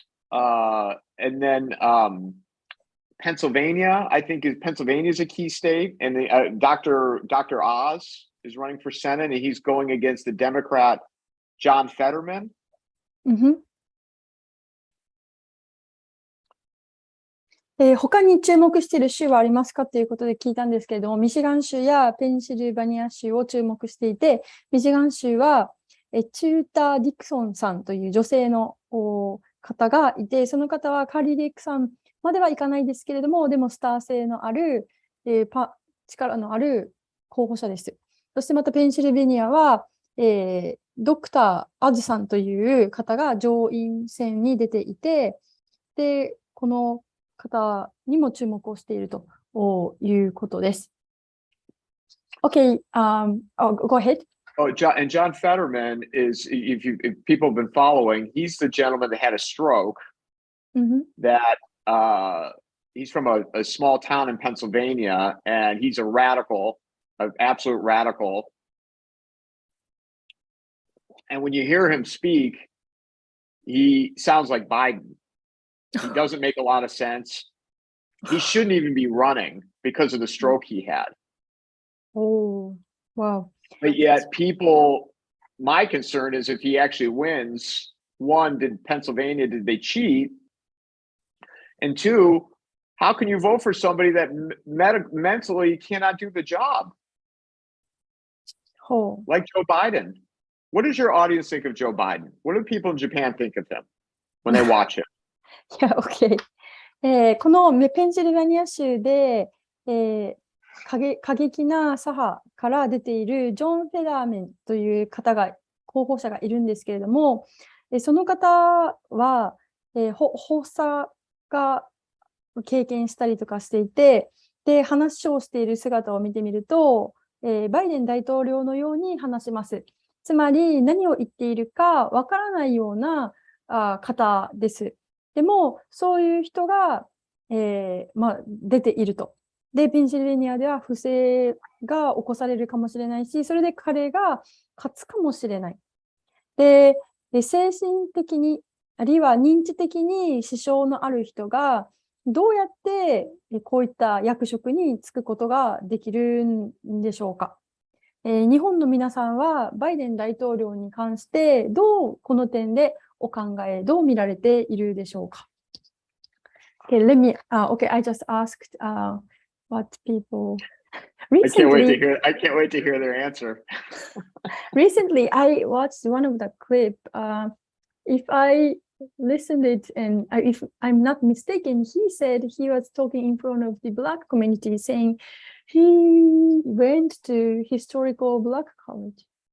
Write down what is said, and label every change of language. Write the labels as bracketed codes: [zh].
[en] And then Pennsylvania, I think Pennsylvania is a key state, and Dr. Oz is running for Senate, and he's going against the Democrat John Fetterman. [ja] 他に注目している州はありますかということで聞いたんですけれども、ミシガン州やペンシルバニア州を注目していて、ミシガン州はチューター・ディクソンさんという女性の方がいて、その方はカーリー・レイクさんまではいかないですけれども、でもスター性のある、力のある候補者です。そしてまたペンシルベニアは、ドクター・アズさんという方が上院選に出ていて、で、この方にも注目をしているということです。 [en] Okay, go ahead. Oh, John Fetterman is, if people have been following, he's the gentleman that had a stroke. That he's from a small town in Pennsylvania, and he's a radical, an absolute radical. And when you hear him speak, he sounds like Biden. He doesn't make a lot of sense. He shouldn't even be running because of the stroke he had. Oh, wow. But yet my concern is if he actually wins, one, did they cheat? And two, how can you vote for somebody that mentally cannot do the job? Oh. Like Joe Biden. What does your audience think of Joe Biden? What do people in Japan think of him when they watch him? Yeah, okay. [ja] このペンシルベニア州で、過激な左派から出ているジョン・フェダーメンという候補者がいるんですけれども、その方は、発作が経験したりとかしていて、で、話をしている姿を見てみると、バイデン大統領のように話します。つまり何を言っているかわからないような方です。でも、そういう人が、出ていると。で、ペンシルベニアでは不正が起こされるかもしれないし、それで彼が勝つかもしれない。で、精神的に、あるいは認知的に支障のある人が、どうやってこういった役職に就くことができるんでしょうか。日本の皆さんはバイデン大統領に関してどうこの点でお考え、どう見られているでしょうか。 [en] Okay, I just asked what people recently. I can't wait to hear their answer. Recently, I watched one of the clip. If I listened it and if I'm not mistaken, he said he was talking in front of the Black community, saying he went to historical Black college.